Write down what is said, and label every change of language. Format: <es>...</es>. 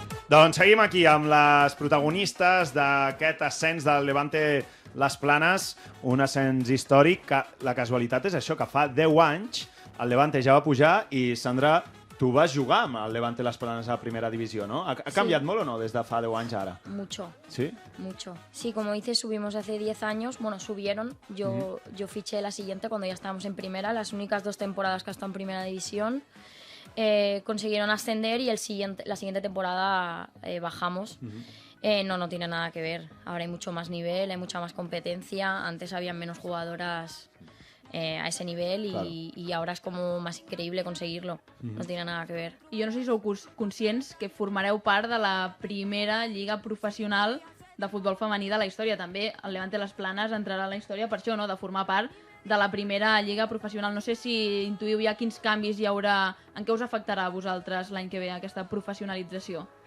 <ca>Doncs seguim aquí amb les protagonistes d'aquest ascens del Levante Les Planes, un ascens històric que la casualitat és això, que fa 10 anys el Levante ja va pujar i, Sandra, tu vas jugar amb el Levante Las Planas a</ca> <es>primera división, ¿no? ¿Ha cambiado o no desde fa 10 años ahora? Mucho. ¿Sí? Mucho. Sí, como dices, subimos hace 10 años. Bueno, subieron. Yo fiché la siguiente cuando ya estábamos en primera. Las únicas 2 temporadas que he estado en primera división. Consiguieron ascender y la siguiente temporada bajamos. No tiene nada que ver. Ahora hay mucho más nivel, hay mucha más competencia. Antes habían menos jugadoras a ese nivel y ahora es como más increíble conseguirlo. No tiene nada que ver.</es> <ca>I jo no sé si sou conscients que formareu part de la primera lliga professional de futbol femení de la història. També el Levante Las Planes entrarà a la història per això, no? De formar part de la primera lliga professional. No sé si intuïu ja quins canvis hi haurà, en què us afectarà a vosaltres l'any que ve aquesta professionalització.</ca>